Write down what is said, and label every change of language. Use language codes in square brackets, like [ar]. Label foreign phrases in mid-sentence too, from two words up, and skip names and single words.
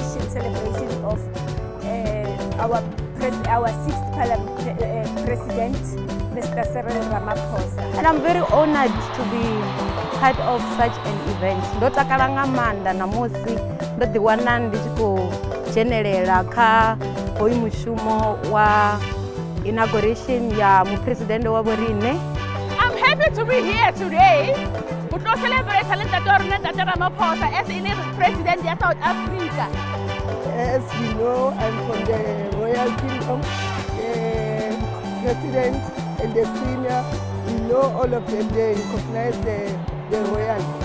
[en] celebration of our sixth president, Mr. Ramaphosa. And I'm very honored to be part of such an event. [ve] Ndo takala nga maanḓa namusi ndo ḓi wana ndi tshi khou dzhenelela kha hoyu mushumo wa inauguration ya mupresidente wa vhoriṋe. [en] I'm happy to be here today to celebrate Mr. Ramaphosa as the president of South Africa. As you know, I'm from the Royal Kingdom. The President and the Queen, we know all of them, they recognize the royalty.